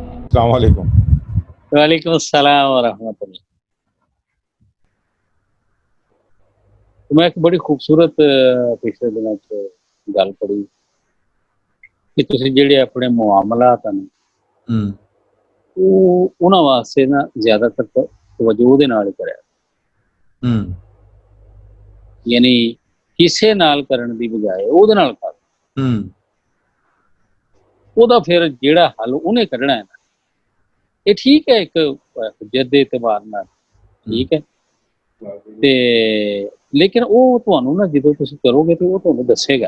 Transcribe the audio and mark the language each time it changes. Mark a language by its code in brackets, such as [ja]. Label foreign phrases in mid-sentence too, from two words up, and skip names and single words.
[ar] السلام علیکم. وعلیکم السلام ورحمۃ اللہ. [pa] ਮੈਂ ਇੱਕ ਬੜੀ ਖ਼ੂਬਸੂਰਤ ਪਿਛਲੇ ਦਿਨਾਂ ਚ ਗੱਲ ਪੜ੍ਹੀ ਕਿ ਤੁਸੀਂ ਜਿਹੜੇ ਆਪਣੇ ਮੁਆਮਲਾਤ ਹੈਂ हुँ, ਉਹ ਉਹਨਾਂ ਵਾਸਤੇ ਨਾ ਜ਼ਿਆਦਾਤਰ ਤਵੱਜੋ ਉਹਦੇ ਨਾਲ ਹੀ ਕਰਿਆ, हुँ, ਯਾਨੀ ਕਿਸੇ ਨਾਲ ਕਰਨ ਦੀ ਬਜਾਏ ਉਹਦੇ ਨਾਲ ਕਰ। हुँ, ਉਹਦਾ ਫਿਰ ਜਿਹੜਾ ਹੱਲ ਉਹਨੇ ਕੱਢਣਾ ਹੈ ਨਾ, ਇਹ ਠੀਕ ਹੈ ਇੱਕ ਹੁਜਤ ਦੇ ਇਤਬਾਰ ਨਾਲ ਠੀਕ ਹੈ, ਤੇ ਲੇਕਿਨ ਉਹ ਤੁਹਾਨੂੰ ਨਾ ਜਦੋਂ ਤੁਸੀਂ ਕਰੋਗੇ ਤੇ ਉਹ ਤੁਹਾਨੂੰ ਦੱਸੇਗਾ